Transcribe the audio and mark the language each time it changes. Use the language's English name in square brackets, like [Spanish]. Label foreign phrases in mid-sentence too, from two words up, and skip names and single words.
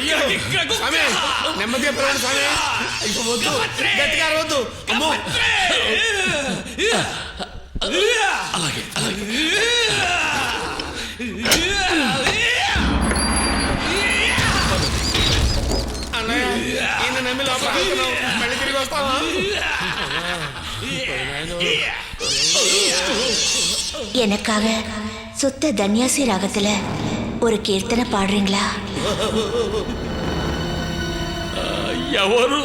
[Telugu] స్వామి నెమ్మదిగా పిలవండి స్వామి. ఇప్పుడు వద్దు, గట్టిగా వద్దు. అమ్మో అలాగే అలాగే అన్నయ్య ఈయన నమ్మి లోపలికి వెళ్తున్నావు. మళ్ళీ తిరిగి వస్తావా? [Tamil] எனக்காக சுத்த தன்யாசி ராகத்துல ஒரு கீர்த்தனை பாடுறீங்களா? [Telugu] ఎవరు?